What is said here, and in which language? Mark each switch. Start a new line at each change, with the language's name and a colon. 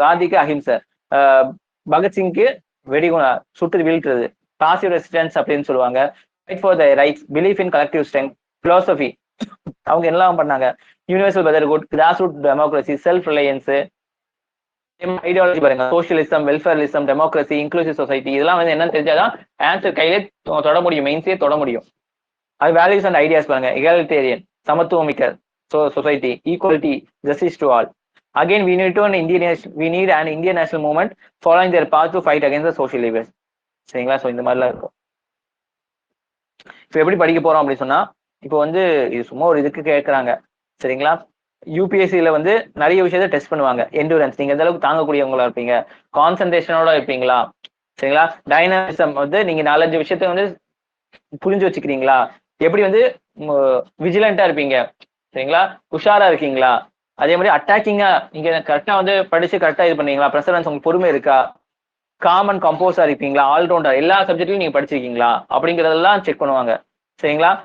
Tamil: காந்திக்கு அஹிம்சை, பகத்சிங்க்கு வெடிகுணா சுட்டு வீழ்த்துறது, பாசிவ் ரெசிஸ்டன்ஸ் அப்படின்னு சொல்லுவாங்க,
English: fight for the rights,
Tamil: belief in collective strength, philosophy அவங்க எல்லாம் பண்ணாங்க, universal brotherhood, cross root democracy, self Reliance, ideology பாருங்க, சோசியலிசம், வெல்ஃபேரிசம், டெமோக்ரஸி, இன்க்ளூசிவ் சொசைட்டி. இதெல்லாம் வந்து என்னன்னு தெரிஞ்சாதான் ஆன்சர் கையிலே தொட முடியும், மெயின்ஸே தொட முடியும். அது வேல்யூஸ் அண்ட் ஐடியாஸ் பாருங்க, எகாலிட்டேரியன், சமத்துவமிக்க society, equality, justice to all.
English: Again, we need an Indian national movement following their path to fight against the social evils.
Tamil: சரிங்களா? ஸோ இந்த மாதிரிலாம் இருக்கும். இப்போ எப்படி படிக்க போறோம் அப்படின்னு சொன்னா, இப்போ வந்து இது சும்மா ஒரு இதுக்கு கேட்கறாங்க. சரிங்களா? யூபிஎஸ்சியில வந்து நிறைய விஷயத்த டெஸ்ட் பண்ணுவாங்க. எண்டூரன்ஸ், நீங்க எந்த அளவுக்கு தாங்கக்கூடியவங்களா இருப்பீங்க, கான்சன்ட்ரேஷனோட இருப்பீங்களா, சரிங்களா? டைனாமிசம் வந்து நீங்க 4-5 விஷயத்த வந்து புரிஞ்சு வச்சுக்கிறீங்களா, எப்படி வந்து விஜிலண்டா இருப்பீங்க, சரிங்களா, உஷாரா இருக்கீங்களா, அதே மாதிரி அட்டாக்கிங்கா நீங்க கரெக்டா வந்து படிச்சு கரெக்டா இது பண்ணீங்களா, பிரசரன்ஸ் உங்களுக்கு பொறுமை இருக்கா, காமன் கம்போஸா இருப்பீங்களா, ஆல்ரவுண்டர் எல்லா சப்ஜெக்ட்லயும் நீங்க படிச்சிருக்கீங்களா அப்படிங்கறதெல்லாம் செக் பண்ணுவாங்க. சரிங்களா?